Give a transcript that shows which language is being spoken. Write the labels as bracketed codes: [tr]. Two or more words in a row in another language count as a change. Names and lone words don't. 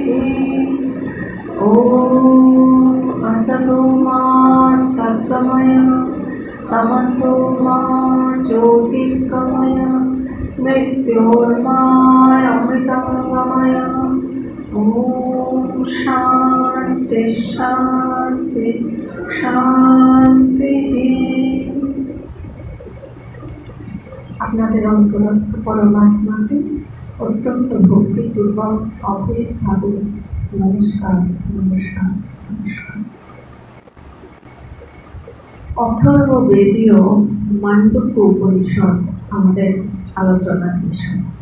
[sa] ॐ असतो मा सद्गमय तमसो मा ज्योतिर्गमय मृत्योर्मामृतङ्गमय। ॐ शान्ति शान्ति শান্তিः। [bn] আপনাদের অন্তরস্থ পরমাত্মাকে অত্যন্ত ভক্তিপূর্বক অভেদভাবে নমস্কার নমস্কার নমস্কার। অথর্ববেদীয় মান্ডুক্য উপনিষদ আমাদের আলোচনার বিষয়।